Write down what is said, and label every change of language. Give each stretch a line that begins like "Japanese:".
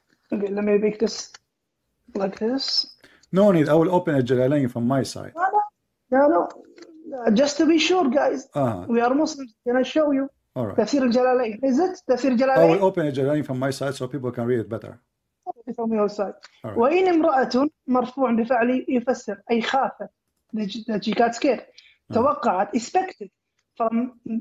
English: Okay, let me make this like this. No need. I will open a Jalalain from my side. No. Just to be sure, guys. We are Muslims. Can I show you? All right. Tafsir al-Jalalain. Is it Tafsir al-Jalalain? I will open a Jalalain from my side so people can read it better. From your side. All right.
Arabic: وإن امرأة مرفوع بفعل يفسر أي خافت
English: that she got scared. توقعت expected from.